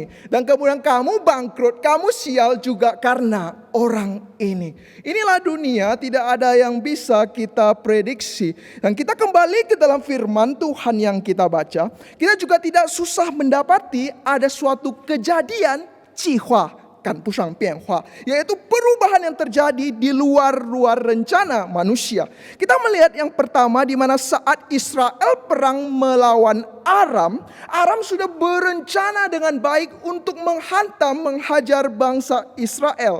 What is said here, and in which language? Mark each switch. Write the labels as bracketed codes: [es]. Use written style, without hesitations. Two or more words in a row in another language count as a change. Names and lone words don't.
[id] Dan kemudian kamu bangkrut, kamu sial juga karena orang ini. Inilah dunia, tidak ada yang bisa kita prediksi. Dan kita kembali ke dalam firman Tuhan yang kita baca, kita juga tidak susah mendapati ada suatu kejadian [zh] 计划赶不上变化, [id] yaitu perubahan yang terjadi di luar rencana manusia. Kita melihat yang pertama di mana saat Israel perang melawan Aram, Aram sudah berencana dengan baik untuk menghajar bangsa Israel.